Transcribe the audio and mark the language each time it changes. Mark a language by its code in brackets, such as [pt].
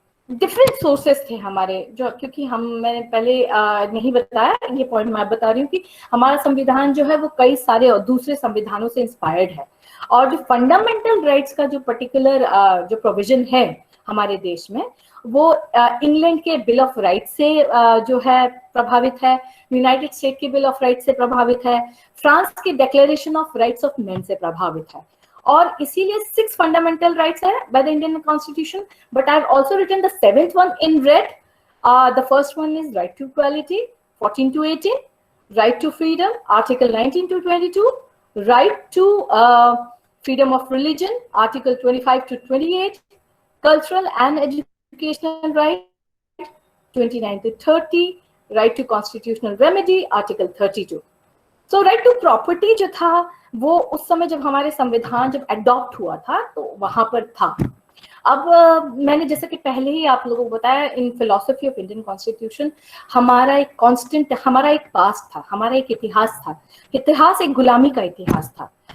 [hi] Different sources थे हमारे, जो क्योंकि मैंने पहले नहीं बताया, ये पॉइंट मैं बता रही हूँ कि हमारा संविधान जो है वो कई सारे और दूसरे संविधानों से इंस्पायर्ड है, और जो फंडामेंटल राइट्स का जो पर्टिकुलर जो प्रोविजन है हमारे देश में, वो इंग्लैंड के बिल ऑफ राइट्स से जो है प्रभावित है, यूनाइटेड स्टेट के बिल ऑफ राइट्स से प्रभावित है, फ्रांस के declaration of rights of man से प्रभावित है, और इसीलिए 6 फंडामेंटल राइट्स है by the Indian constitution, [en] But I have also written the 7th one in red. The first one is right to equality, 14 to 18, right to freedom, article 19 to 22, right to freedom of religion, article 25 to 28, cultural and educational right, 29 to 30, right to constitutional remedy, article 32. [hi] So right to property जो था वो उस समय जब हमारे संविधान जब adopt हुआ था तो वहां पर था। अब मैंने जैसे कि पहले ही आप लोगों को बताया, [en] in philosophy of Indian constitution [hi] हमारा एक कांस्टेंट, हमारा एक पास्ट था, हमारा एक इतिहास था, इतिहास एक गुलामी का इतिहास था।